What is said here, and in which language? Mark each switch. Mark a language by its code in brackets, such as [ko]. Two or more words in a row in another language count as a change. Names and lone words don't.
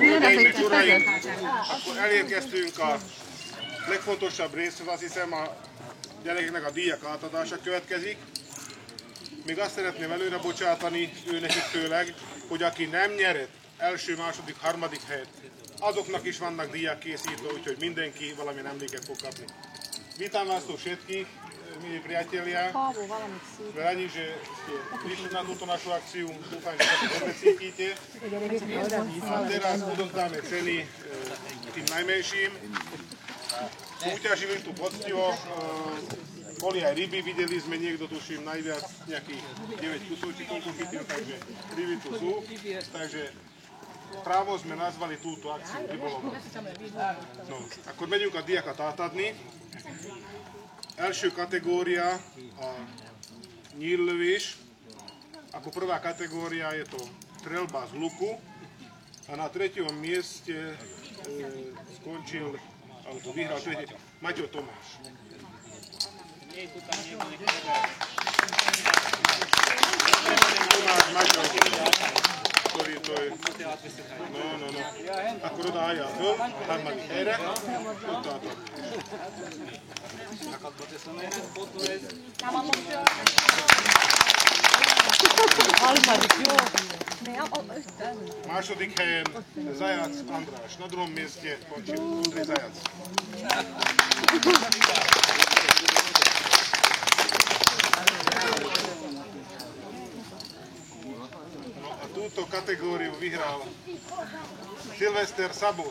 [hu] Hölgyeim és uraim, akkor elérkeztünk a legfontosabb részhez, azt hiszem a gyerekeknek a díjak átadása következik. Még azt szeretném előre bocsátani őnekik főleg, hogy aki nem nyerett első, második, harmadik helyet, azoknak is vannak díjak készítve, úgyhogy mindenki valamilyen emléket fog kapni. [sk] Vítam vás tu všetkých, milí priatelia. Veľmi, že ste prišli na túto našu akciu. Dúfam, že sa to dobre cítite. A teraz odovzdáme ceny tým najmenším. Súťažili tu poctivo. Boli aj ryby, videli sme niekto, tuším, najviac nejakých 9 kusov, či koľko chytil, takže ryby tu sú. Takže právo sme nazvali túto akciu rybolovom. [hu] No, akkor megyünk a díjakat átadni. Első kategória a nyíllövés. [sk] Ako prvá kategória je to strelba z luku. A na treťom mieste skončil, alebo vyhral tretie, Maťo Tomáš. Tomáš, Maťo, ktorý to je, no. [hu] Akkor oda álljál föl, a harmadik helyre, ott álltok. Második helyen Zajac András, [sk] na druhom mieste končil Ondrej Zajac. A túto kategóriu vyhral Silvester Sabo.